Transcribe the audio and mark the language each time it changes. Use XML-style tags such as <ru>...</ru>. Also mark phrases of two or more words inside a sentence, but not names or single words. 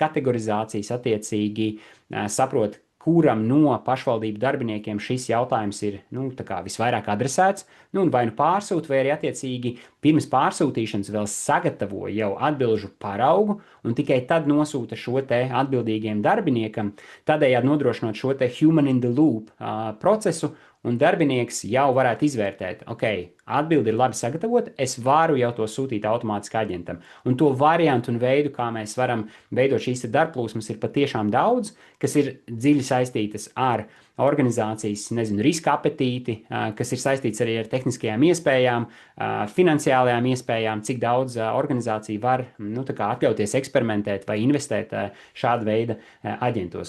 <lv>kategorizācijas, attiecīgi, saprot, kuram no pašvaldību darbiniekiem šis jautājums ir visvairāk adresēts, un vai nu pārsūt, vai arī attiecīgi pirms pārsūtīšanas vēl sagatavo jau atbilžu paraugu, un tikai tad nosūta šo te atbildīgiem darbiniekam, tādējādi nodrošinot šo te</lv> <en>human in the loop</en> <lv>procesu, un darbinieks jau varētu izvērtēt, ok, atbildi ir labi sagatavota, es varu jau to sūtīt automātiski aģentam. Un to variantu un veidu, kā mēs varam veidot šīs darbplūsmas, ir patiešām daudz, kas ir dziļi saistītas ar organizācijas, riska apetīti, kas ir saistīts arī ar tehniskajām iespējām, finansiālajām iespējām, cik daudz organizācija var atļauties eksperimentēt vai investēt šāda veida aģentos.</lv>